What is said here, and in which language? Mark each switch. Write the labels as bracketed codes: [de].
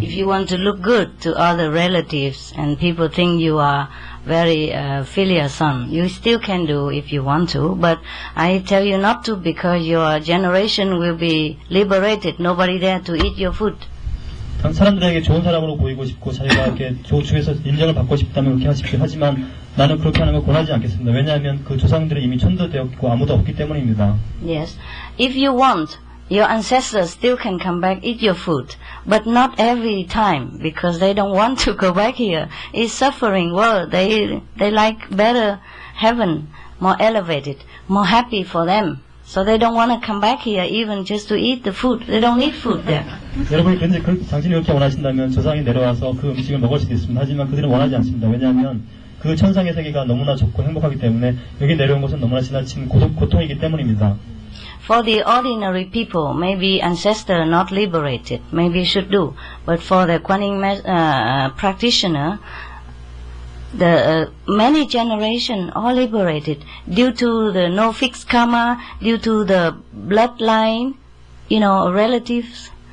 [en] If you want to look good to other relatives and people think you are very filial son, you still can do if you want to, but I tell you not to because your generation will be liberated. Nobody there to eat your food. [ko] 사람들에게 좋은 사람으로 보이고 싶고 자기가 이렇게 주에서 인정을 받고 싶다면 그렇게 하십시오. 하지만 나는 그렇게 하는 걸 권하지 않겠습니다. 왜냐하면 그 조상들은 이미 천도되었고 아무도 없기 때문입니다. [en] Yes. If you want, your ancestors still can come back, eat your food, but not every time because they don't want to go back here. It's suffering world. They like better heaven, more elevated, more happy for them. So they don't want to come back here even just to eat the food. They don't need food there. [ko] 여러분이 당신이 그렇게 원하신다면 조상이 내려와서 그 음식을 먹을 수도 있습니다. 하지만 그들은 원하지 않습니다. 왜냐하면 그 천상의 세계가 너무나 좋고 행복하기 때문에 여기 내려온 것은 너무나 지나친 고통이기 때문입니다. [en] For the ordinary people, maybe ancestor not liberated, maybe should do. But for the Kuan-Yin practitioner, the many generation are liberated due to the no fixed karma, due to the bloodline, relatives.